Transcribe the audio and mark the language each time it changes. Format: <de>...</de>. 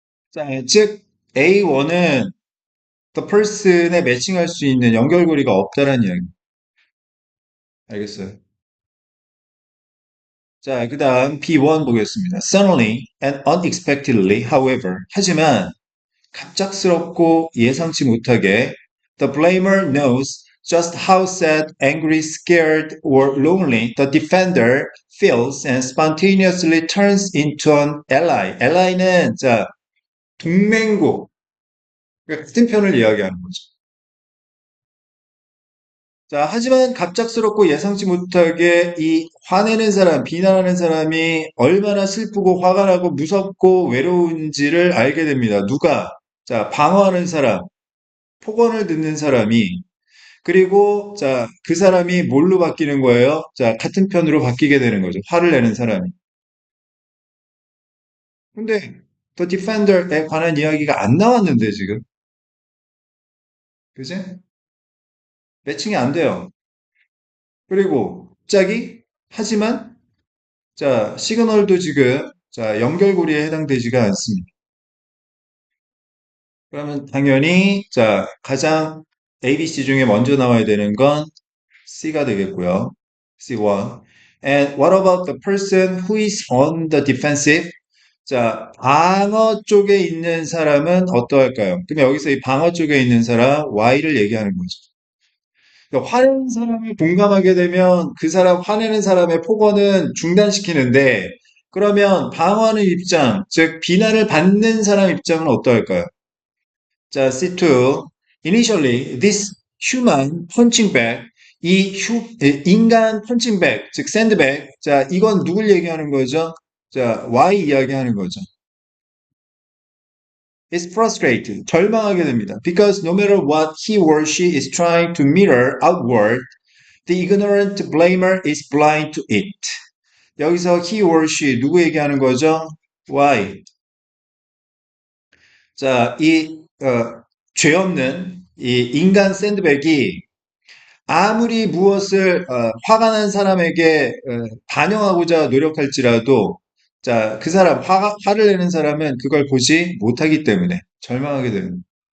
<ko>자, 즉 A1은 the person에 매칭할 수 있는 연결고리가 없다는 이야기. 알겠어요? 자, 그 다음 B1 보겠습니다.</ko> <en>Suddenly and unexpectedly, however.</en> <ko>하지만 갑작스럽고 예상치 못하게</ko> <en>the blamer knows just how sad, angry, scared, or lonely the defender feels and spontaneously turns into an ally.</en> <ko>ally는 자, 동맹국, 그러니까 같은 편을 이야기하는 거죠. 자, 하지만 갑작스럽고 예상치 못하게 이 화내는 사람, 비난하는 사람이 얼마나 슬프고 화가 나고 무섭고 외로운지를 알게 됩니다. 누가? 자, 방어하는 사람, 폭언을 듣는 사람이, 그리고 자, 그 사람이 뭘로 바뀌는 거예요? 자, 같은 편으로 바뀌게 되는 거죠. 화를 내는 사람이. 근데 The Defender에 관한 이야기가 안 나왔는데 지금. 그지? 매칭이 안 돼요. 그리고 갑자기 하지만 자, 시그널도 지금 자, 연결고리에 해당되지가 않습니다. 그러면 당연히 자, 가장 ABC 중에 먼저 나와야 되는 건 C가 되겠고요. C1.</ko> <en>And what about the person who is on the defensive?</en> <ko>자, 방어 쪽에 있는 사람은 어떠할까요? 그럼 여기서 이 방어 쪽에 있는 사람 Y를 얘기하는 거죠. 그러니까 화내는 사람을 공감하게 되면 그 사람 화내는 사람의 폭언은 중단시키는데 그러면 방어하는 입장, 즉 비난을 받는 사람 입장은 어떠할까요? 자, C2.</ko> <en>Initially, this human punching bag, 인간 punching bag,</en> <ko>즉 샌드백. 자, 이건 누굴 얘기하는 거죠? 자, Y 이야기하는 거죠.</ko> <en>Is frustrated,</en> <ko>절망하게 됩니다.</ko> <en>Because no matter what he or she is trying to mirror outward, the ignorant blamer is blind to it.</en> <ko>여기서 he or she 누구 얘기하는 거죠? Y. 자, 죄 없는 이 인간 샌드백이 아무리 무엇을 화가 난 사람에게 반영하고자 노력할지라도 자, 그 사람 화를 내는 사람은 그걸 보지 못하기 때문에 절망하게 됩니다.</ko>